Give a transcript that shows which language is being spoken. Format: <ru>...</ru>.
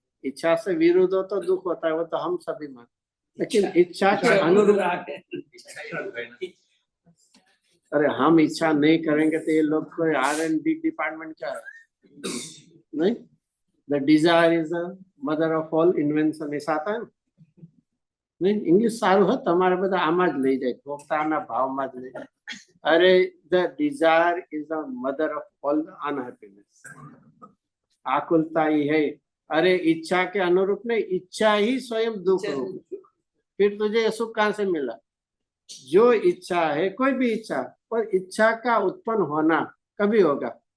<hi>इच्छा से विरुद्ध हो तो दुख होता है, वो तो हम सभी मान, लेकिन इच्छा के अनुरूप। अरे हम इच्छा नहीं करेंगे तो ये लोग कोई R&D डिपार्टमेंट क्या है? नहीं,</hi> <en>the desire is the mother of all invention,</en> <hi>ऐसा आता है ना? नहीं, इंग्लिश सारू है</hi> <gu>તમારે બધા આમાં જ લઈ જાય, ભોગતાના ભાવમાં જ લઈ જાય।</gu> <hi>अरे</hi> <en>the desire is the mother of all unhappiness,</en> <hi>आकुलता ही है। अरे इच्छा के अनुरूप नहीं, इच्छा ही स्वयं दुख रूप। फिर तुझे सुख कहाँ से मिला? जो इच्छा है, कोई भी इच्छा, पर इच्छा का उत्पन्न होना कभी होगा?</hi>